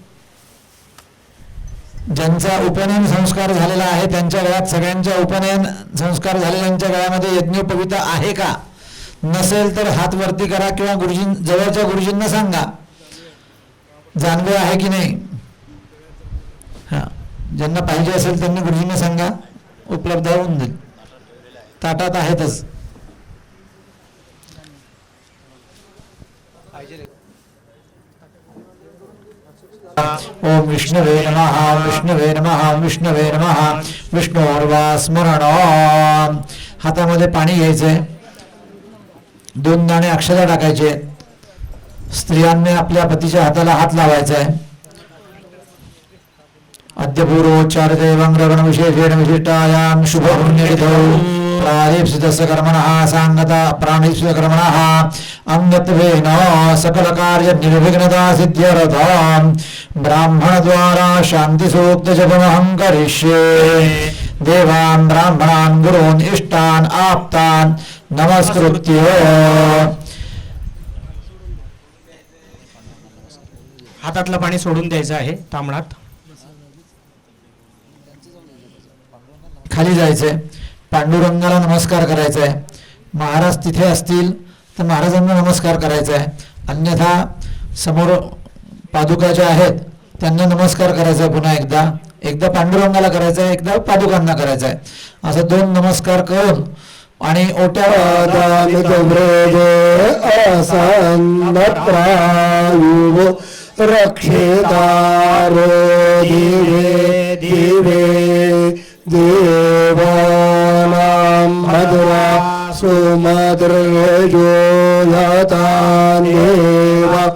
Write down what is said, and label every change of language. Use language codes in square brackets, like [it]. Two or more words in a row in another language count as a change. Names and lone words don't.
[mr] ज्यांचा उपनयन संस्कार झालेला आहे त्यांच्या गळ्यात, सगळ्यांच्या उपनयन संस्कार झालेल्यांच्या गळ्यामध्ये यज्ञोपवीता आहे का? नसेल तर हात वरती करा किंवा जवळच्या गुरुजींना सांगा जानवे आहे की नाही. हां, ज्यांना पाहिजे असेल त्यांनी गुरुजींना सांगा, उपलब्ध होऊन जाईल. ताटात आहेतच. [sa] ओम विष्णवे नमः, विष्णवे नमः, विष्णवे नमः. विष्णोर्वा स्मरण. [mr] हातामध्ये पाणी घ्यायचंय, 2 दाणे अक्षता टाकायचे. स्त्रियांनी आपल्या पतीच्या हाताला हात लावायचा आहे. [sa] अद्यपूर्वोच्चार देवंग्रगण विशेषेण विशिष्टायां शुभपुण्यतिथौ प्रारीप्सितस्य कर्मणः सांगता प्राणीप्सितकर्मणः अंगत्वेन सकलकार्यनिर्विघ्नता सिद्ध्यर्थं ब्राह्मणद्वारा शान्तिसूक्तजपमहं करिष्ये. देवान् ब्राह्मणान् गुरून् इष्टान् आप्तान् नमस्कृत्य. [mr] हातातलं पाणी सोडून द्यायचं आहे तांबडात. खाली जायचंय, पांडुरंगाला नमस्कार करायचा आहे. महाराज तिथे असतील तर महाराजांना नमस्कार करायचा आहे. अन्यथा समोर पादुका ज्या आहेत त्यांना नमस्कार करायचा आहे. पुन्हा एकदा पांडुरंगाला करायचा आहे, एकदा पादुकांना करायचा आहे. असं 2 नमस्कार करून आणि [sa] रक्षेतारो दिवे दिवे देवानां भद्रा सुमद्रजो यतान्येव